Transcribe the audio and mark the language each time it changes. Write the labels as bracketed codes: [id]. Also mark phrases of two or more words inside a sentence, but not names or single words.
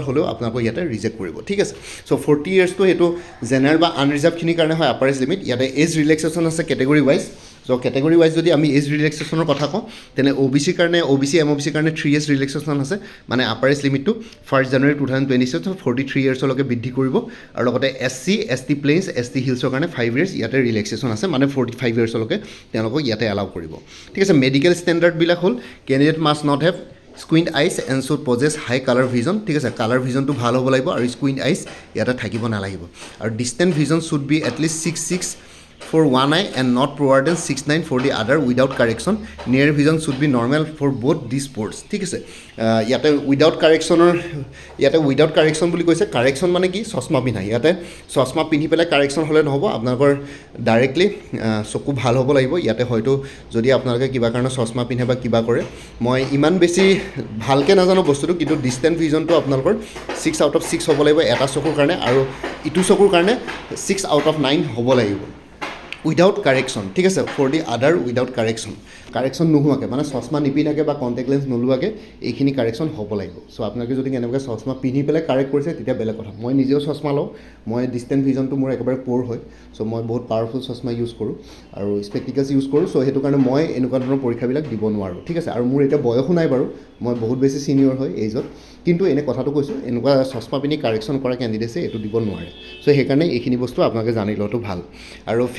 [as] হ'লেও আপোনালোকক ইয়াতে ৰিজেক্ট কৰিব ঠিক আছে চ' 40 yearsটো সেইটো জেনেৰেল বা আনৰিজাৰ্ভখিনিৰ কাৰণে হয় [en] upper age limit [as] ইয়াতে [en] age relaxation [as] আছে [en] category wise [as] চ' [en] category wise [as] যদি আমি [en] age relaxationৰ [as] কথা কওঁ তেনে OBCৰ কাৰণে OBC MOBCৰ কাৰণে [en] 3 years relaxation [as] আছে মানে [en] upper age limitটো [as] 1st January 2026 43 yearsলৈকে বৃদ্ধি কৰিব আৰু লগতে [en] SC ST plains ST hillsৰ [as] কাৰণে 5 years ইয়াতে ৰিলেক্সেশ্যন আছে মানে 45 yearsলৈকে তেওঁলোকক ইয়াতে এলাউ কৰিব ঠিক আছে [en] medical standardবিলাক হ'ল candidate must not have squint eyes and should possess high colour vision [as] ঠিক আছে [en] colour visionটো [as] ভাল হ'ব লাগিব আৰু [en] squint eyes [as] ইয়াতে থাকিব নালাগিব আৰু [en] distant vision should be at least 6'6" for one eye and not poorer than 6'9" for the other without correction near vision should be normal for both these sports [as] ঠিক আছে ইয়াতে [en] without correction [as] বুলি কৈছে কাৰেকশ্যন মানে কি চশমা পিন্ধা ইয়াতে চশমা পিন্ধি পেলাই কাৰেকশ্যন হ'লে নহ'ব আপোনালোকৰ ডাইৰেক্টলি চকু ভাল হ'ব লাগিব ইয়াতে হয়তো যদি আপোনালোকে কিবা কাৰণে চশমা পিন্ধে বা কিবা কৰে মই ইমান বেছি ভালকৈ নাজানো বস্তুটো কিন্তু [en] distant visionটো [as] আপোনালোকৰ [en] 6 out of 6 [as] হ'ব লাগিব এটা চকুৰ কাৰণে আৰু ইটো চকুৰ কাৰণে [en] 6 out of 9 [as] হ'ব লাগিব [en] without correction [as] ঠিক আছে ফৰ [en] the other without correction [as] নোহোৱাকৈ মানে চশমা নিপিন্ধাকৈ বা [en] contact lens [as] নোলোৱাকৈ এইখিনি কাৰেকশ্যন হ'ব লাগিব চ' আপোনালোকে যদি কেনেবাকৈ চশমা পিন্ধি পেলাই কাৰেক্ট কৰিছে তেতিয়া বেলেগ কথা মই নিজেও চশমা লওঁ মই [en] distant visionটো [as] মোৰ একেবাৰে প'ৰ হয় চ' মই বহুত পাৱাৰফুল চশমা ইউজ কৰোঁ আৰু স্পেক্টিকেলছ ইউজ কৰোঁ চ' সেইটো কাৰণে মই এনেকুৱা ধৰণৰ পৰীক্ষাবিলাক দিব নোৱাৰোঁ ঠিক আছে আৰু মোৰ এতিয়া বয়সো নাই বাৰু মই বহুত বেছি ছিনিয়ৰ হয় এইজত কিন্তু এনে কথাটো কৈছোঁ এনেকুৱা চশমা পিন্ধি কাৰেকশ্যন কৰা কেণ্ডিডেটছে এইটো দিব নোৱাৰে চ' সেইকাৰণে এইখিনি বস্তু আপোনালোকে জানি লোৱাটো ভাল আৰু ফিজিকেল